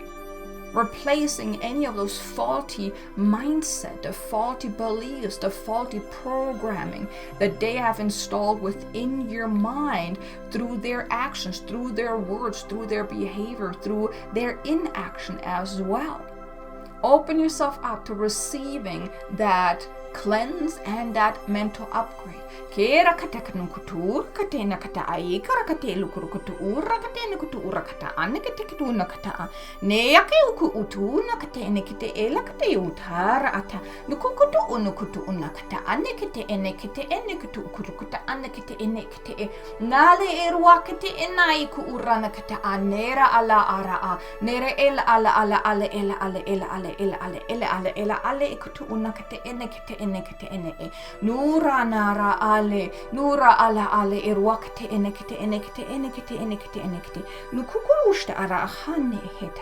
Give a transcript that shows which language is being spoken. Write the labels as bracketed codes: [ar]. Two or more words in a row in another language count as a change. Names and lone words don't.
[en] Replacing any of those faulty mindset, the faulty beliefs, the faulty programming that they have installed within your mind through their actions, through their words, through their behavior, through their inaction as well. Open yourself up to receiving that cleanse and that mental upgrade. Kera kata kutur katena kata ai kara kate lukuru kutura katena kutura kata ane kate kituna kata ne yake uku utuna katene kite ela kate utara ata nukukutu unukutu unakata ane kite ene kutu kurukuta ane kite ene kite nale erwa kate enai ku urana kata anera ala ara a nere ela ala ele kutu unakate ene kite ene e nura nara nura ale irwakte enekte nukukurushta ara ahane heta.